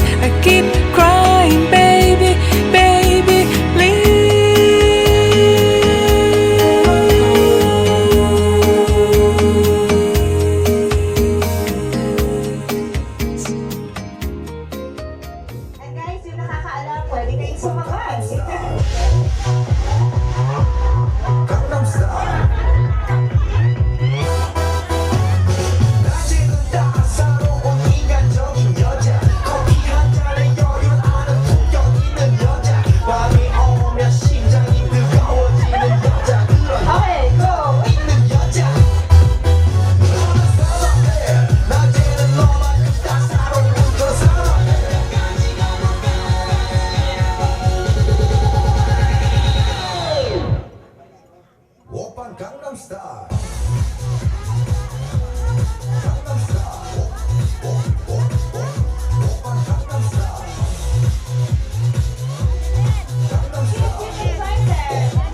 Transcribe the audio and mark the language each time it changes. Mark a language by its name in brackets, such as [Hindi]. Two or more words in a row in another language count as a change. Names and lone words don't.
[English] I keep crying, baby, baby, please. And guys, [Filipino] yung nakakaalam, pwede kayong sumakas. Gangnam Style. [Korean] 낮에는 따사로운 인간적인 여자 커피 한 잔에 여유 아는 품격 있는 여자 밤이 오면 심장이 뜨거워지는 여자 그런 [English] Okay, go! [Korean] 있는 여자 너는 사랑해 낮에는 너만 따사로운 그 사랑해 오빤 강남 스타일 강남 스타일 오빤 강남 스타일 강남 스타일